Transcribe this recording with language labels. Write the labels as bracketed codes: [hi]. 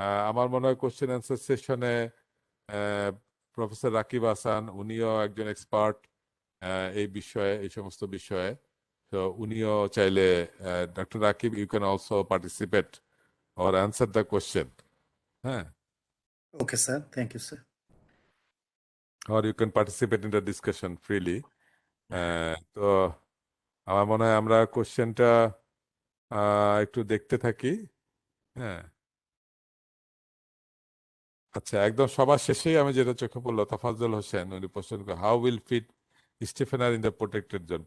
[bn] আমার মনে হয় কোশ্চেন অ্যান্সার সেশনে প্রফেসর রাকিব হাসান, উনিও একজন এক্সপার্ট এই বিষয়ে, এই সমস্ত বিষয়ে। তো উনিও চাইলে, [en] Doctor Rakib, you can also participate or answer the question. হ্যাঁ, Okay, sir. Thank you, sir. or you can participate in the discussion freely. [bn] তো আমার মনে হয় আমরা কোশ্চেনটা একটু দেখতে থাকি। হ্যাঁ, আচ্ছা, একদম সবার শেষেই আমি যেটা চোখে পড়লো, তাফাজ্জল হোসেন উনি প্রশ্ন করে, [en] How will fit stiffener in the protected zone.